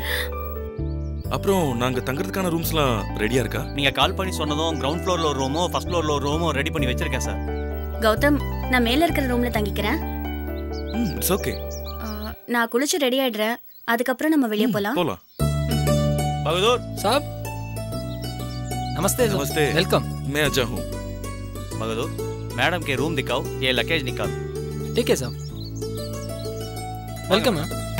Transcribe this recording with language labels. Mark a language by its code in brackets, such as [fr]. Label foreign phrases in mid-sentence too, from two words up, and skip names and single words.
[ta] அப்புறம் நாங்க தங்கறதுக்கான ரூம்ஸ்லாம் ரெடியா இருக்கா? நீங்க கால் பண்ணி சொன்னதும் [en] ground floorல [ta] ஒரு ரூமோ [en] first floorல [ta] ஒரு ரூமோ ரெடி பண்ணி வச்சிருக்கேன் சார். கௌதம், நான் மேல இருக்கிற ரூம்ல தங்கிக்கிறேன். [en] It's okay. [ta] நான் குளிச்சு ரெடி ஆயிடுறேன். அதுக்கப்புறம் நம்ம வெளியே போலாம். பகதூர் [hi] साहब, नमस्ते नमस्ते, वेलकम। मैं अजय हूँ। बहादुर, मैडम के रूम दिखाओ, ये लगेज निकाल। ठीक है साहब, वेलकम है।